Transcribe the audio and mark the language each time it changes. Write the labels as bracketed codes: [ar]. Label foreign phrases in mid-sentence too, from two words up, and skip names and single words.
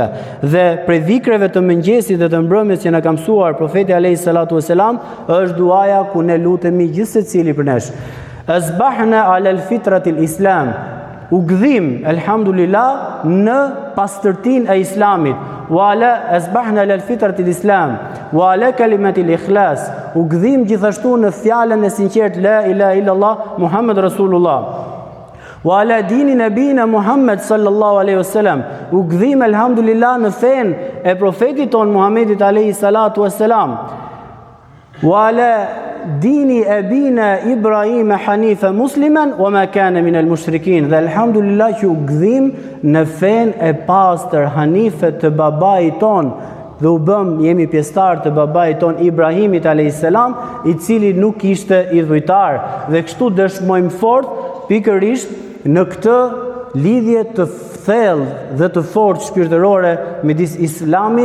[sq] Dhe prej dhikreve të mëngjesit dhe të mbrëmjes që na ka mësuar profeti [ar] عليه الصلاة والسلام [sq] është duaja ku ne lutemi gjithë secili për nesh. [ar] أصبحنا على الفطرة الإسلام. [sq] U gdhim, elhamdulillah, në pastërtinë e islamit. [ar] وعلى أصبحنا على الفطرة الإسلام وعلى كلمة الإخلاص. [sq] U gdhim gjithashtu në fjalën e sinqert [ar] لا إله إلا الله محمد رسول الله. وعلى دين نبينا محمد صلى الله عليه وسلم. [sq] U gdhim elhamdulillah në fenë e profetit ton Muhammedit [ar] عليه الصلاة والسلام. وعلى دين أبينا إبراهيم حنيفا مسلما وما كان من المشركين. [sq] Dhe elhamdulillah që u gdhim në fenë e pastër hanife të babait ton dhe u bëm jemi pjesëtar të babait ton Ibrahimit [ar] عليه السلام, [sq] i cili nuk ishte idhujtar, dhe kështu dëshmojmë fort pikërisht në këtë lidhje të thellë dhe të fortë shpirtërore midis islamit